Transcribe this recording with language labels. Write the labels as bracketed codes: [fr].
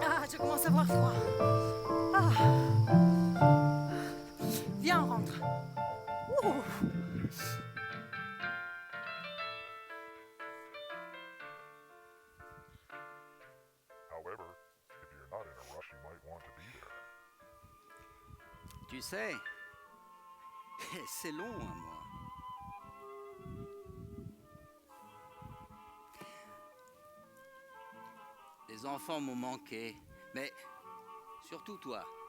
[fr] Je commence à avoir froid. Viens, on rentre. Ouh. [en] However, if you're not in a rush, you might want to be there. [fr] Tu sais, c'est long, un mois. Les enfants m'ont manqué, mais surtout toi.